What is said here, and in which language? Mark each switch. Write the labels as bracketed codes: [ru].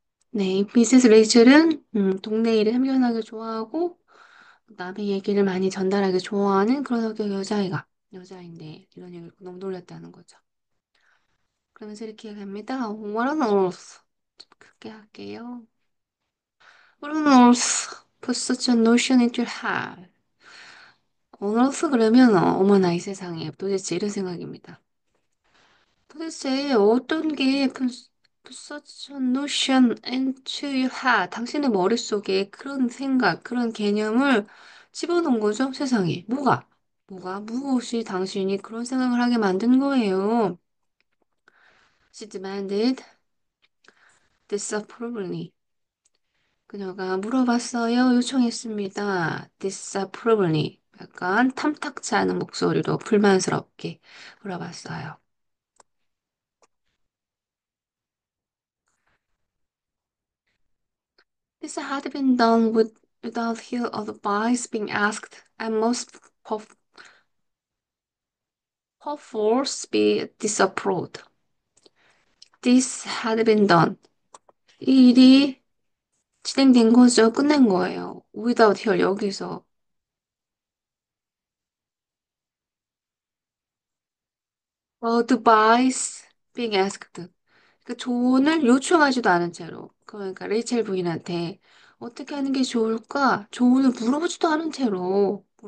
[ko] 네, 미세스 레이첼은 동네 일에 참견하기 좋아하고 남의 얘기를 많이 전달하기 좋아하는 그런 성격 여자인데 이런 얘기를 너무 놀랐다는 거죠. 그러면서 이렇게 얘기합니다. [en] What on earth? [ko] 좀 크게 할게요. [en] What on earth put such a notion into your head? On earth [ko] 그러면 어머나 이 세상에 도대체 이런 생각입니다. 도대체 어떤 게 [en] put such a notion into your head? [ko] 당신의 머릿속에 그런 생각, 그런 개념을 집어넣은 거죠, 세상에. 무엇이 당신이 그런 생각을 하게 만든 거예요? [en] She demanded disapprovingly. [ko] 그녀가 물어봤어요. 요청했습니다. [en] disapprovingly. [ko] 약간 탐탁치 않은 목소리로 불만스럽게 물어봤어요. [en] This had been done without his advice being asked and must perforce be disapproved. This had been done. [ko] 이 일이 진행된 거죠. 끝낸 거예요. [en] Without her [ko] 여기서 [en] advice being asked. [ko] 그 조언을 요청하지도 않은 채로. 그러니까 레이첼 부인한테 어떻게 하는 게 좋을까? 조언을 물어보지도 않은 채로.